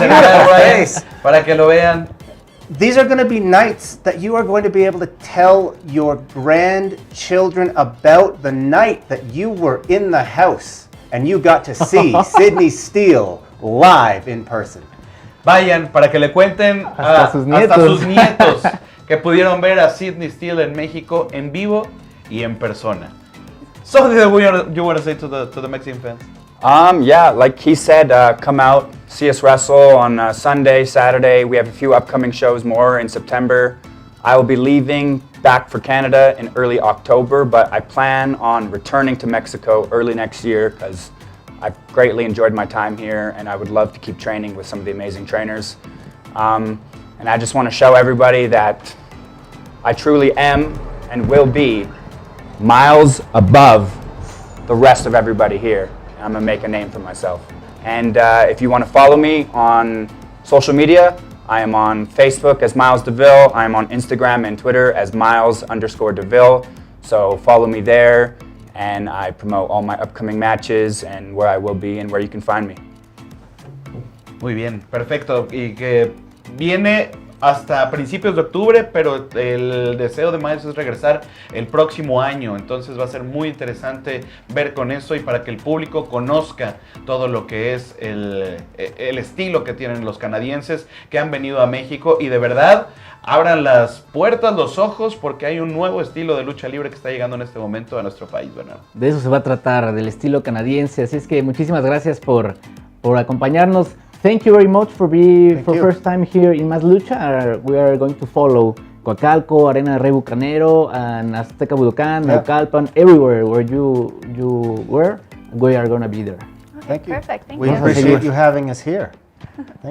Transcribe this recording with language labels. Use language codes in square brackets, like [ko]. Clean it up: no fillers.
[en] beautiful Ryan, face. [es] para que lo vean. [en] These are going to be nights that you are going to be able to tell your grandchildren about the night that you were in the house and you got to see Sydney Steele live in person. [es] Vayan para que le cuenten Hasta sus hasta nietos. sus nietos que pudieron ver a Sydney Steele en México en vivo y en persona. [en] Something that you want to say to the Mexican fans? Yeah, like he said, come out, see us wrestle on Sunday, Saturday. We have a few upcoming shows more in September. I will be leaving back for Canada in early October, but I plan on returning to Mexico early next year because I've greatly enjoyed my time here and I would love to keep training with some of the amazing trainers. And I just want to show everybody that I truly am and will be miles above the rest of everybody here. I'm gonna make a name for myself. And if you want to follow me on social media, I am on Facebook as Miles DeVille. I am on Instagram and Twitter as Miles_DeVille. So follow me there, and I promote all my upcoming matches and where I will be and where you can find me. [es] Muy bien, perfecto. Y que viene hasta principios de octubre, pero el deseo de Miles es regresar el próximo año. Entonces va a ser muy interesante ver con eso y para que el público conozca todo lo que es el estilo que tienen los canadienses que han venido a México y de verdad abran las puertas, los ojos, porque hay un nuevo estilo de lucha libre que está llegando en este momento a nuestro país, Bernardo. De eso se va a tratar, del estilo canadiense. Así es que muchísimas gracias por acompañarnos. [en] Thank you very much for being Thank you. first time here in Más Lucha. We are going to follow Coacalco, Arena Rey Bucanero, and Azteca Budokán, Yeah. Naucalpan, everywhere where you were. We are gonna be there. Okay, Thank you. perfect. Thank We you. appreciate you having us here. Thank you